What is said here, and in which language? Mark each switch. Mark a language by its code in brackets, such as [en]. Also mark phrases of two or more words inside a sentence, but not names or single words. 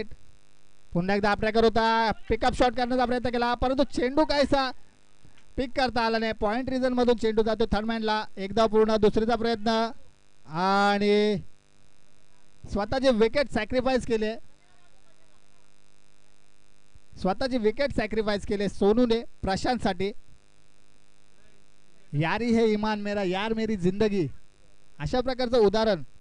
[mr] पुन्हा एकदा ट्रॅकर होता. पिकअप शॉट करण्याचा प्रयत्न केला परंतु चेंडू कायसा पिक करता आला नाही. पॉइंट रिजन मधून चेंडू जातो थर्डमॅनला. एकदा पूर्ण दुसरीचा प्रयत्न आणि स्वतःचे विकेट सॅक्रिफाईस केले. स्वतःची विकेट सॅक्रिफाईस केले सोनूने प्रशांतसाठी. [hi] यारी है ईमान मेरा यार मेरी जिंदगी [mr] अशा प्रकारचं उदाहरण.